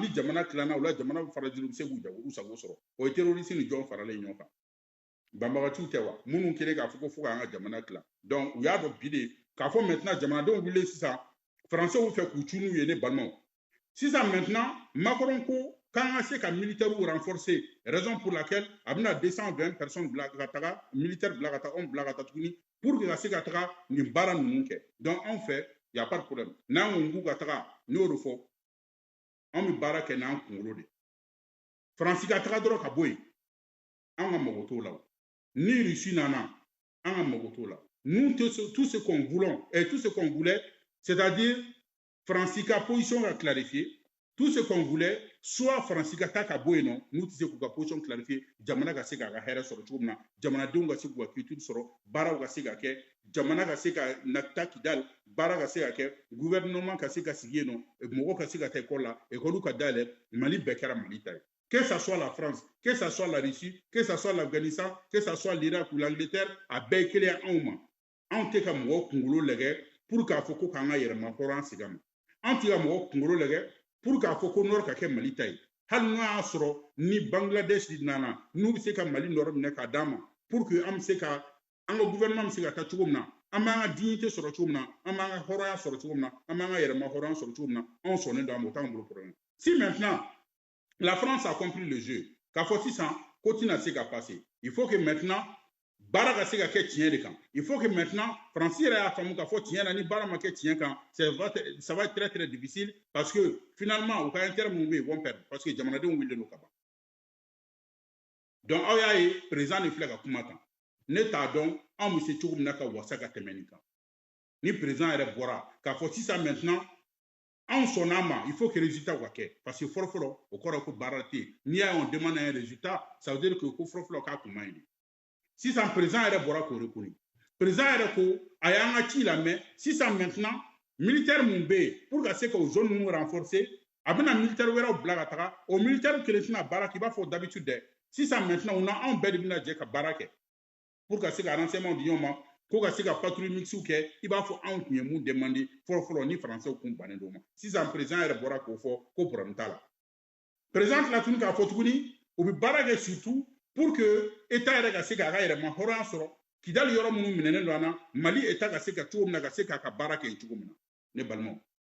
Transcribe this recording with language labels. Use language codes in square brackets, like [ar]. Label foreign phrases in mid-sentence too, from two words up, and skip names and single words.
[bm] ni jamana tilanna o la jamana bɛ fara juru bɛ se k'u jago u sago sɔrɔ o ye terroriste ni jɔn faralen ɲɔgɔn kan banbagatiw tɛ wa minnu kɛlen k'a fɔ ko fo k'an ka jamana tilan donc u y'a dɔn bi de k'a fɔ maintenant jamanadenw wililen sisan français fɛ k'u cun n'u ye ne balimaw sisan maintenant Macron ko k'an ka se ka militaires renforcer [fr] raison pour laquelle [bm] a bɛna 220 personnes bila ka taga militaire bila ka taga anw bila ka taa tuguni [fr] pour que [bm] ka se ka taga nin baara ninnu kɛ donc anw fɛ [fr] y a pas de problème [bm] n'an ko k'u ka taga n'o de fɔ anw bɛ baara kɛ n'an kunkolo de Faransi ka taga dɔrɔn ka bɔ yen an ka mago t'o la ni Russie nana an ka mago t'o la [fr] nous tout ce qu'on voulait et tout ce qu'on voulait c'est-à-dire [bm] Faransi ka position ka clarifier [fr] tout ce qu'on voulait soit [bm] Faransi ka taa ka bɔ yen nɔ n'u tɛ se k'u ka position clarifier jamana ka se k'a ka hɛrɛ sɔrɔ cogo min na jamanadenw ka se k'u ka culture sɔrɔ baaraw ka se ka kɛ jamana ka se ka taa Kidali baara ka se ka kɛ gouvernement ka se ka sigi yen nɔ mɔgɔw ka se ka taa école la école ka dayɛlɛ Mali bɛɛ kɛra Mali ta ye [fr] que ça soit la France que ça soit la Russie que ça soit l'Afghanistan que ça soit l'Irak ou l'Angleterre [bm] a bɛɛ ye kelen anw ma anw tɛ ka mɔgɔw kunkolo lajɛ pour k'a fɔ ko k'an ka yɛrɛma hɔrɔn sigi a ma anw tɛ ka mɔgɔw kunkolo lajɛ pour k'a fɔ ko nord ka kɛ Mali ta ye hali n'o y'a sɔrɔ ni Bangladesh nana n'u bɛ se ka Mali nord minɛ k'a d'a ma [fr] pour que [bm] an bɛ se ka an ka gouvernement bɛ se ka taa cogo min na an b'an ka dignité sɔrɔ cogo min na an b'an ka hɔrɔnya sɔrɔ cogo min na an b'an ka yɛrɛma hɔrɔnya sɔrɔ cogo min na anw sɔnnen don a ma o t'anw bolo problème si [fr] maintenant la France a compris le jeu [bm] k'a fɔ sisan ko tɛna se ka passer [fr] il faut que maintenant [bm] baara ka se ka kɛ tiɲɛ de kan [fr] il faut que maintenant [bm] Faransi yɛrɛ y'a faamu k'a fɔ tiɲɛ na ni baara ma kɛ tiɲɛ kan [fr] ça va être très très difficile parce que finalement [bm] u ka intérêt minnu bɛ yen [fr] ils vont perdre parce que [bm] jamanadenw wililen don ka ban donc aw y'a ye président de filɛ ka kuma kan ne t'a dɔn anw bɛ se cogo min na ka wasa ka tɛmɛ nin kan ni président yɛrɛ bɔra k'a fɔ sisan maintenant anw sɔnn'a ma [fr] il faut que [bm] résultat ka kɛ [fr] parce que [bm] fɔlɔfɔlɔ o kɔrɔ ko baara tɛ yen n'i y'a ye [fr] on demande un résultat ça veut dire que [bm] ko fɔlɔfɔlɔ k'a kun ma ɲi sisan président yɛrɛ bɔra k'o reconnue président yɛrɛ ko a y'an ka ci lamɛn sisan maintenant militaire mun bɛ yen pour ka se k'o zone ninnu renforcer a bɛna militaire wɛrɛw bila ka taga o militaire kelen tɛna baara kɛ i b'a fɔ d'habitude dɛ sisan maintenant o na anw bɛɛ de bɛna jɛ ka baara kɛ pour ka se ka renseignement di ɲɔgɔn ma ko ka se ka [fr] patrouille mixte [bm] kɛ i b'a fɔ anw tun ye mun demande fɔlɔfɔlɔ ni français kun bannen d'o ma sisan président yɛrɛ bɔra k'o fɔ ko problème t'a la président tila tuguni k'a fɔ tuguni u bɛ baara kɛ [fr] surtout pour que [bm] état yɛrɛ ka se k'a ka yɛrɛma hɔrɔnya sɔrɔ Kidali yɔrɔ minnu minɛnen don an na Mali état ka se ka cogo min na ka se k'a ka baara kɛ cogo min na ne balimaw